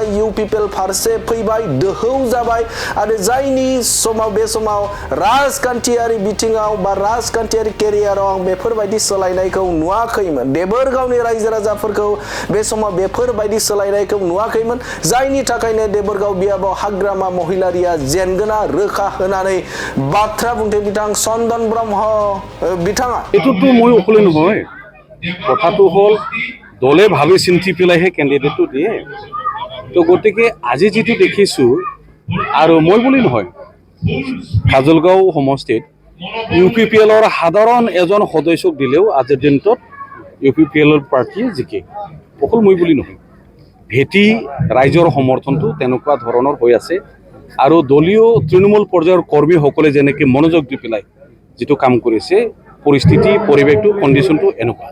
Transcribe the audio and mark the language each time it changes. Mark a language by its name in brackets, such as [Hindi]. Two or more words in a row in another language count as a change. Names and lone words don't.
[Bodo] इउपिपिएल फारसे फैबाय दोहौ जाबाय आरो जायनि समाव बे समाव राजखान्थियारि बिथिङाव राजखान्थियारि केरियाराव आं बेफोरबायदि सोलायनायखौ नुवाखैमोन देबोरगावनि रायजो राजाफोरखौ बे समाव बेफोरबायदि सोलायनायखौ नुवाखैमोन जायनि थाखायनो देबोरगाव बियाबाव हाग्रामा महिलारिया जेनगोना रोखा होनानै बाथ्रा बुंदों बिथां चन्दन ब्रह्म बिथाङा [Assamese] एतुতো মই অকলে নহয় কথাটো হল দলে ভাবি চিন্তি পেলাইহে কেণ্ডিডেটটো দিয়ে তো গতিকে আজি যেটো দেখিছো আৰু মই বুলি নহয় কাজলগাঁও সমষ্টিত ইউপিপিএলৰ সাধাৰণ এজন সদস্যক দিলেও আজিৰ দিনটোত ইউপিপিএলৰ পাৰ্টি জিকে অকল মই বুলি নহয় ভেটি ৰাইজৰ সমৰ্থনটো তেনেকুৱা ধৰণৰ হৈ আছে আৰু দলীয় তৃণমূল পৰ্যায়ৰ কৰ্মীসকলে যেনেকৈ মনোযোগ দি পেলাই যেটো কাম কৰিছে পৰিস্থিতি পৰিৱেশটো কণ্ডিশ্যনটো এনেকুৱা